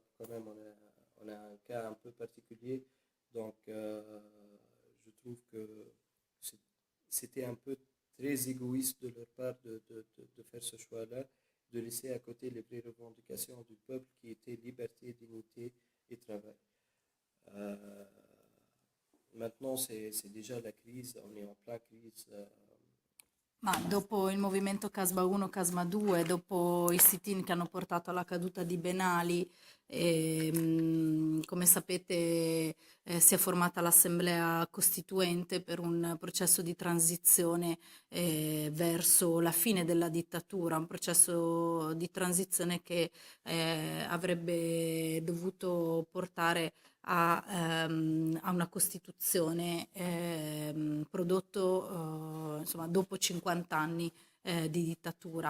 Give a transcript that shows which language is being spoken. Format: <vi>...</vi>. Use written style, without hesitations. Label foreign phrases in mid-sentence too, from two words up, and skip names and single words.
<fr>Quand même, on a un cas un peu particulier. Donc, je trouve que c'était un peu très égoïste de leur part de faire ce choix-là, de laisser à côté les vraies revendications du peuple qui étaient liberté, dignité et travail. Euh, Maintenant, c'est déjà la crise, on est en pleine crise.</fr> <it>Ma dopo il movimento Casba 1, Casma 2, dopo i sit-in che hanno portato alla caduta di Ben Ali, come sapete si è formata l'Assemblea Costituente per un processo di transizione verso la fine della dittatura, un processo di transizione che avrebbe dovuto portare a una Costituzione prodotto insomma, dopo 50 anni di dittatura.</it>